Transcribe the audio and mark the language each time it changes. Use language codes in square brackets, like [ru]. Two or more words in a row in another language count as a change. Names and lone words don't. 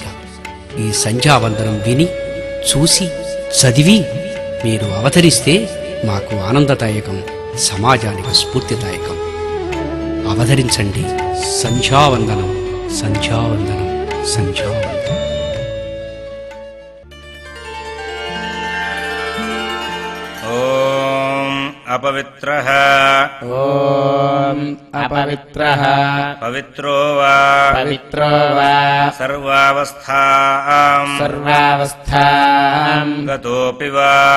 [te] ఈ సంధ్యావందనం విని, చూసి, చదివి మీరు అవతరిస్తే మాకు ఆనందదాయకం, సమాజానికి స్ఫూర్తిదాయకం. అవతరించండి. సంధ్యావందనం, సంధ్యావందనం, సంధ్యావందనం. [sa] अपवित्रः ॐ अपवित्रः पवित्रो वा सर्वावस्थाम् गतोऽपि वा